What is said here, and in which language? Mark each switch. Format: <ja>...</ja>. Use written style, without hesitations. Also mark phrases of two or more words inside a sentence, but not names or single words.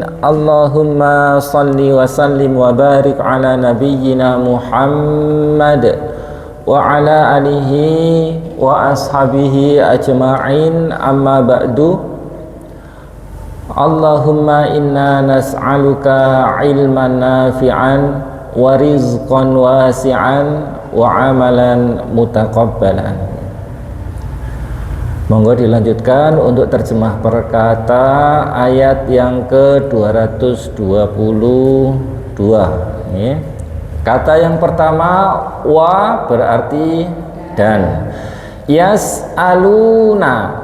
<ar>اللهم صل وسلم وبارك على نبينا محمد وعلى آله وأصحابه أجمعين، أما بعد. اللهم إنا نسألك علما نافعا ورزقا واسعا وعملا متقبلا.</ar> <id>Monggo dilanjutkan untuk terjemah perkata ayat yang ke-222. Kata yang pertama, wa berarti dan.</id> <ar>Yas'aluna.</ar>